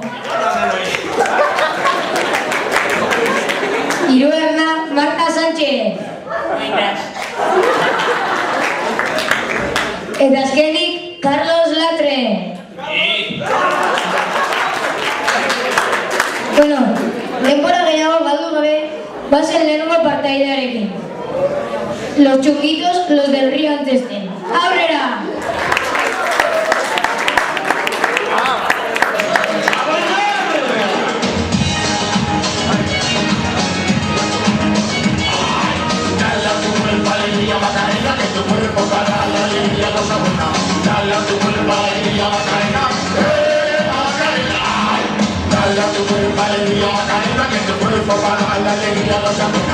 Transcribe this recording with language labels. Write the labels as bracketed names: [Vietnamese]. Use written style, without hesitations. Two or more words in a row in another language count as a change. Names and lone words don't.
[Basque] Hirugarrena, Marta Sánchez. Eta azkenik, Carlos Latre. Bueno, denbora gehiago galdu gabe, bazen lehenengo partaidearekin. [Spanish] Los chunguitos, los del río Antesten. [Basque] ¡Aurrera! [Spanish] Dale a tu cuerpo alegría Macarena, dale a tu cuerpo alegría Macarena, que tu cuerpo para la alegría no se amena.